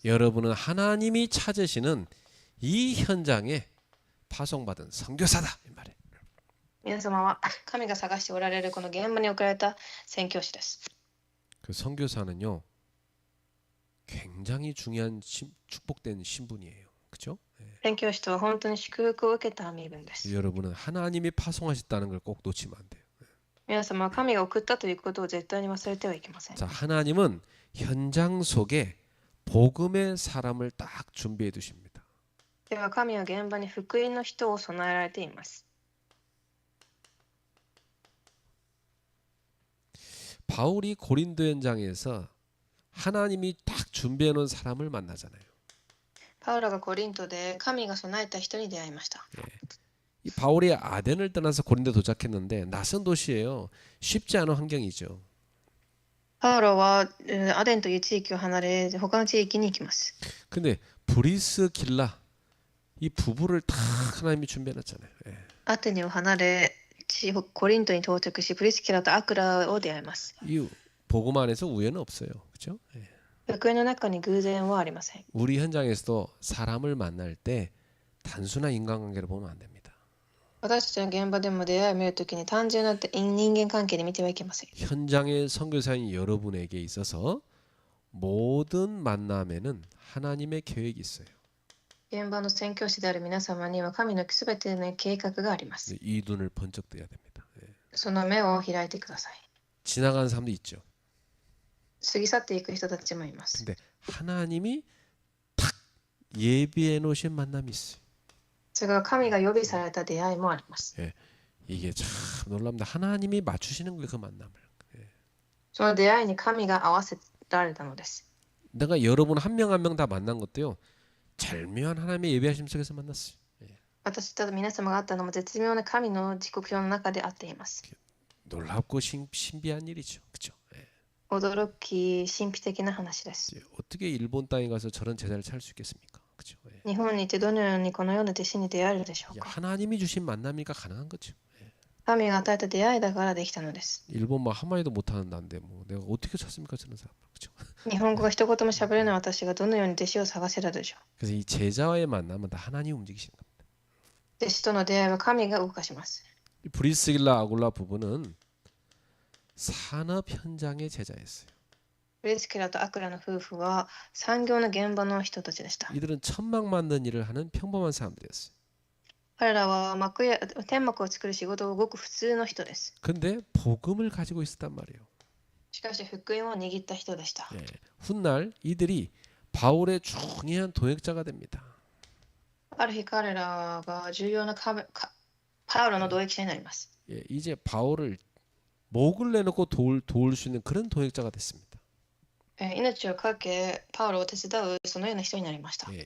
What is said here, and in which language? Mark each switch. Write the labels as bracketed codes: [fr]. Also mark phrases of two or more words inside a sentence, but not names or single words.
[ko] 여러분은 하나님이 찾으시는 이 현장에 파송받은 선교사다 이 말이에요. [ja] 皆様は神が探しておられるこの現場に送られた宣教師です。 [ko] 그 선교사는요 굉장히 중요한 축복된 신분이에요. 그렇죠? [ja] 宣教師とは本当に祝福を受けた身分です。 [ko] 여러분은 하나님이 파송하셨다는 걸 꼭 놓치면 안 돼요. [ja] 皆様は神が送ったということを絶対に忘れてはいけません。 [ko] 자, 하나님은 현장 속에 복음의 사람을 딱 준비해 두십니다. [ja] では神は現場に福音の人を備えられています。 [ko] 바울이 고린도 현장에서 하나님이 딱 준비해 놓은 사람을 만나잖아요. [ja] パウロがコリントで神が備えた人に出会いました。 [ko] 이 바울이 아덴을 떠나서 고린도 도착했는데 낯선 도시예요. 쉽지 않은 환경이죠. [ja] パウロはアデンという地域を離れ他の地域に行きます。 [ko] 근데 브리스길라 이 부부를 다 하나님이 준비해 놨잖아요. 예. [ja] アテネを離れコリントに到着しプリスキラとアクラを出会います。 [ko] 이 복음 안에서 우연은 없어요. 그렇죠? 예. [ja] 福音の中に偶然はありません。 [ko] 우리 현장에서도 사람을 만날 때 단순한 인간관계를 보면 안 됩니다. [ja] 私たちの現場でも出会いを見るときに単純な人間関係で見てはいけません。 [ko] 현장의 선교사인 여러분에게 있어서 모든 만남에는 하나님의 계획이 있어요. [ja] 現場の宣教師である皆様には神のすべての計画があります。 [ko] 이 눈을 번쩍 떠야 됩니다. 예. [ja] その目を開いてください。 [ko] 지나가는 사람도 있죠. [ja] 過ぎ去っていく人たちもいます。 [ko] 근데 하나님이 탁 예비해 놓으신 만남이 있어요. [ja] それが神が予備された出会いもあります。 [ko] 이게 참 놀랍니다. 하나님이 맞추시는 거예요, 그 만남을. [ja] その出会いに神が合わせられたのです。 [ko] 내가 여러분 한 명 한 명 다 만난 것도요. 절묘한 하나님의 예비하심 속에서 만났어요. [ja] 私と皆様が会ったのも絶妙な神の時刻表の中で会っています。 [ko] 놀랍고 신비한 일이죠. 그렇죠? [ja] 驚き神秘的な話です。 [ko] 어떻게 일본 땅에 가서 저런 제자를 찾을 수 있겠습니까? 그렇죠? [ja] 日本にいてどのようにこのような弟子に出会えるでしょうか。 [ko] 하나님이 주신 만남이니까 가능한 거죠. [ja] 神が与えた出会いだからできたのです。 [ko] 일본 말 한마디도 못하는 나인데 뭐 내가 어떻게 찾습니까 저런 사람? 그렇죠? [ja] 日本語が一言も喋れない私がどのように弟子を探せるでしょう。 [ko] 그래서 이 제자와의 만남은 다 하나님 움직이시는 겁니다. [ja] 弟子との出会いは神が動かします。 [ko] 이 브리스길라 아굴라 부부는 산업 현장의 제자였어요. [ja] プリスキラとアクラの夫婦は産業の現場の人たちでした。 [ko] 이들은 천막 만드는 일을 하는 평범한 사람들이었어요. [ja] 彼らは天幕を作る仕事をごく普通の人です。 [ko] 근데 복음을 가지고 있었단 말이에요. [ja] しかし福音を握った人でした。 [ko] 훗날 이들이 바울의 중요한 동역자가 됩니다. [ja] ある日彼らが重要なパウロの同益者になります。 [ko] 이제 바울을 목을 내놓고 도울 수 있는 그런 동역자가 됐습니다. [ja] 命を懸けパウロを手伝うそのような人になりました。